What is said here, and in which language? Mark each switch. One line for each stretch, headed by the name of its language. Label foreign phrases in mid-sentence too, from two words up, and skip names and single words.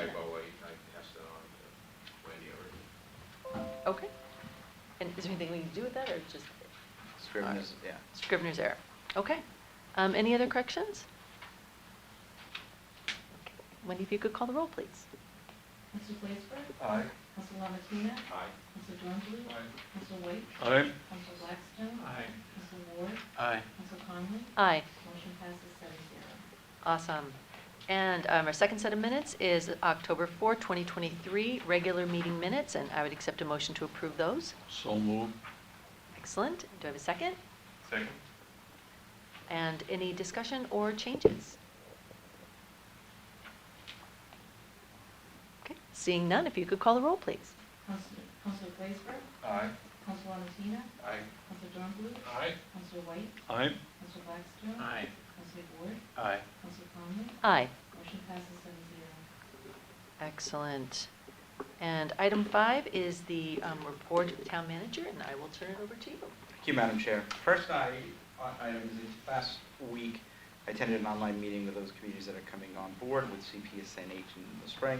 English: typo, I passed it on to Wendy already. Okay. And is there anything we can do with that, or just Scrivener's, yeah. Scrivener's error? Okay. Any other corrections? Okay. Wendy, if you could call the roll, please. Councilor Blaisberg? Aye. Councilor Lamatina? Aye. Councilor Dornblue? Aye. Councilor White? Aye. Councilor Blackstone? Aye. Councilor Ward? Aye. Councilor Conley? Aye. Motion passes 7-0. Awesome. And our second set of minutes is October 4, 2023, regular meeting minutes, and I would accept a motion to approve those. So moved. Excellent. Do I have a second? Second. And any discussion or changes? Okay. Seeing none, if you could call the roll, please. Councilor Blaisberg? Aye. Councilor Lamatina? Aye. Councilor Dornblue? Aye. Councilor White? Aye. Councilor Blackstone? Aye. Councilor Ward? Aye. Councilor Conley? Aye. Motion passes 7-0. Excellent. And item 5 is the report of the town manager, and I will turn it over to you. Thank you, Madam Chair. First item is last week, I attended an online meeting with those communities that are coming on board with CPSNH in the spring.